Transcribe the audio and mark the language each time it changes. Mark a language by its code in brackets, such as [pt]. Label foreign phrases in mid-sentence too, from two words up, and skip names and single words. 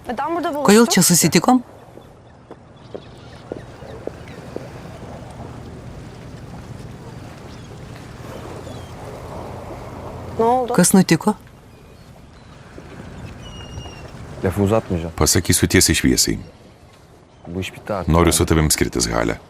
[tr] neden burada buluştuk? [lt] kodėl čia susitikom? [tr] Ne oldu? [lt] Kas nutiko? [tr] Lafı uzatmayacağım. [lt] Pasakysiu tiesiai šviesiai. [tr] Bu iş bitti artık. [lt] Noriu su tavim skirtis, Halė.